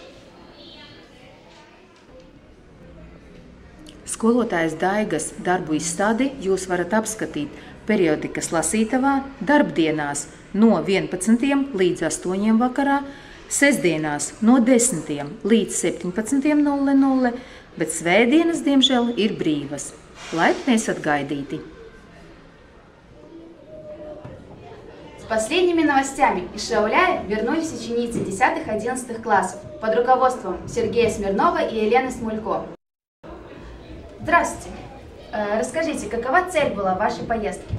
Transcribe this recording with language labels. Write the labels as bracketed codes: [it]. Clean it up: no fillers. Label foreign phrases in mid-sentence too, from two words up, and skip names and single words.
[lv] Skolotājas Daigas darbu izstādi jūs varat apskatīt periodikas lasītavā darbdienās no 11 līdz 8 vakarā, sestdienās no 10 līdz 17:00, bet svētdienas, diemžēl, ir brīvas. Laipni esat gaidīti! [ru] С последними новостями из Шауляя вернулись ученицы 10-11 классов под руководством Сергея Смирнова и Елены Смулько. Здравствуйте! Расскажите, какова цель была вашей поездки?